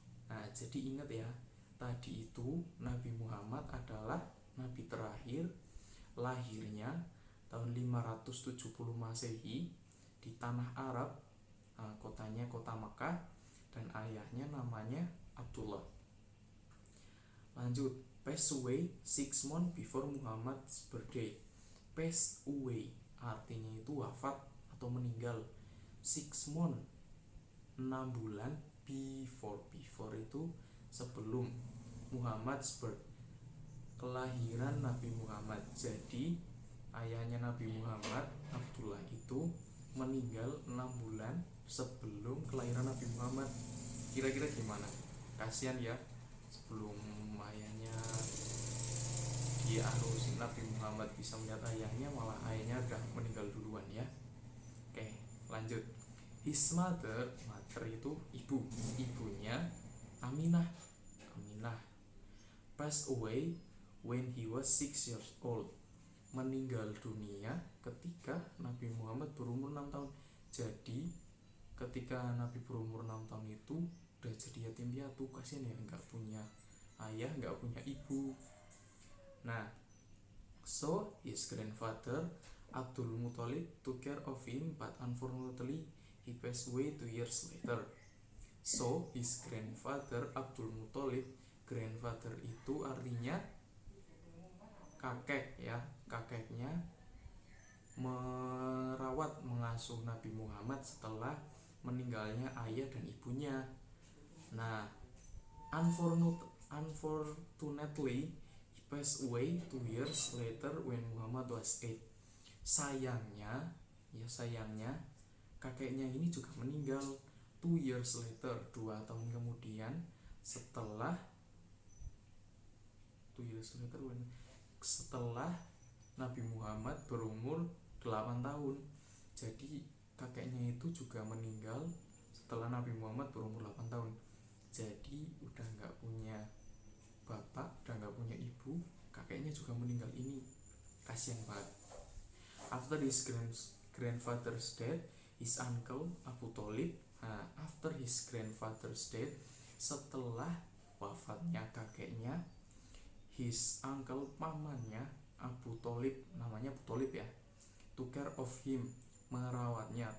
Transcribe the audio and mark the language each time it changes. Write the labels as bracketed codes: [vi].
[id] Nah, jadi ingat ya, tadi itu Nabi Muhammad adalah nabi terakhir, lahirnya tahun 570 Masehi di tanah Arab, kotanya kota Mekah, dan ayahnya namanya Abdullah. Lanjut, [en] passed away 6 months before Muhammad's birthday. [id] Passed away artinya itu wafat atau meninggal. [en] 6 months [id] 6 bulan, before itu sebelum Muhammad's birth, kelahiran Nabi Muhammad. Jadi ayahnya Nabi Muhammad, Abdullah itu meninggal 6 bulan sebelum kelahiran Nabi Muhammad. Kira-kira gimana? Kasihan ya, sebelum ayahnya dianusin Nabi Muhammad bisa melihat ayahnya, malah ayahnya udah meninggal duluan ya. Oke, lanjut. [en] His mother [id] itu ibu, ibunya [en] Aminah passed away when he was 6 years old. [id] Meninggal dunia ketika Nabi Muhammad berumur 6 tahun. Jadi ketika Nabi berumur 6 tahun itu udah jadi yatim piatu. Kasihan ya, nggak punya ayah, nggak punya ibu. [en] Nah, so his grandfather Abdul Muthalib took care of him, but unfortunately he passed away 2 years later. So his grandfather [id] Abdul Muthalib, grandfather itu artinya kakek ya, kakeknya merawat, mengasuh Nabi Muhammad setelah meninggalnya ayah dan ibunya. [en] Nah, unfortunately he passed away 2 years later when Muhammad was 8. [id] Sayangnya kakeknya ini juga meninggal [en] 2 years later, [id] 2 tahun kemudian setelah 2 years later setelah Nabi Muhammad berumur 8 tahun. Jadi kakeknya itu juga meninggal setelah Nabi Muhammad berumur 8 tahun. Jadi udah gak punya bapak, udah gak punya ibu, kakeknya juga meninggal. Ini kasihan banget. [en] After his grandfather's death, his uncle Abu Thalib, after his grandfather's death, [id] setelah wafatnya kakeknya, [en] his uncle, [id] pamannya [en] Abu Thalib, [id] namanya Abu Thalib ya, [en] took care of him, [id] merawatnya.